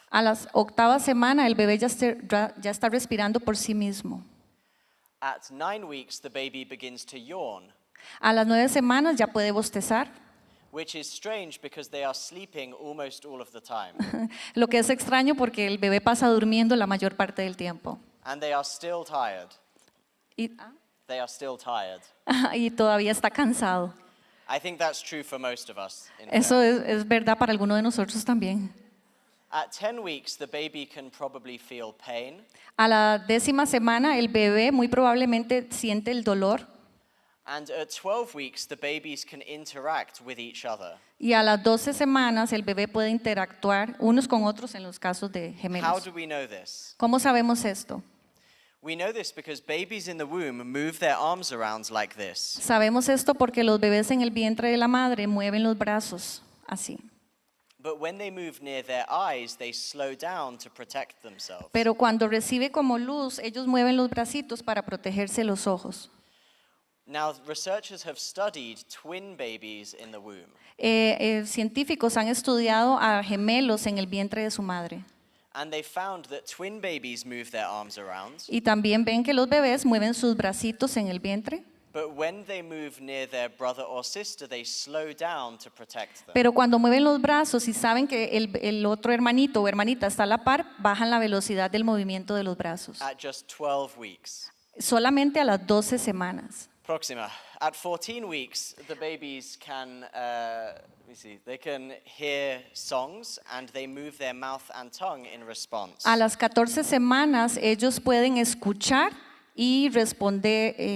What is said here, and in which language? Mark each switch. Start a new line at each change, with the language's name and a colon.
Spanish: A la octava semana el bebé ya está respirando por sí mismo.
English: At 9 weeks, the baby begins to yawn,
Spanish: A las 9 semanas ya puede bostezar,
English: which is strange because they are sleeping almost all of the time.
Spanish: lo que es extraño porque el bebé pasa durmiendo la mayor parte del tiempo.
English: And they are still tired.
Spanish: Y,
English: They are still tired.
Spanish: y todavía está cansado.
English: I think that's true for most of us.
Spanish: Eso es verdad para algunos de nosotros también.
English: At 10 weeks, the baby can probably feel pain.
Spanish: A la 10ª semana el bebé muy probablemente siente el dolor.
English: And at 12 weeks, the babies can interact with each other.
Spanish: Y a las 12 semanas el bebé puede interactuar unos con otros en los casos de
English: How
Spanish: gemelos.
English: do we know this?
Spanish: ¿Cómo sabemos esto?
English: We know this because babies in the womb move their arms around like this.
Spanish: Sabemos esto porque los bebés en el vientre de la madre mueven los brazos así.
English: But when they move near their eyes, they slow down to protect themselves.
Spanish: Pero cuando recibe como luz, ellos mueven los bracitos para protegerse los ojos.
English: Now, researchers have studied twin babies in the womb.
Spanish: Científicos han estudiado a gemelos en el vientre de su madre.
English: And they found that twin babies move their arms around,
Spanish: Y también ven que los bebés mueven sus bracitos en el vientre.
English: but when they move near their brother or sister, they slow down to protect them.
Spanish: Pero cuando mueven los brazos y saben que el otro hermanito o hermanita está a la par, bajan la velocidad del movimiento de los brazos.
English: At just 12 weeks.
Spanish: Solamente a las 12 semanas. Proxima.
English: At 14 weeks, the babies can, they can hear songs and they move their mouth and tongue in response.
Spanish: A las 14 semanas ellos pueden escuchar y responder.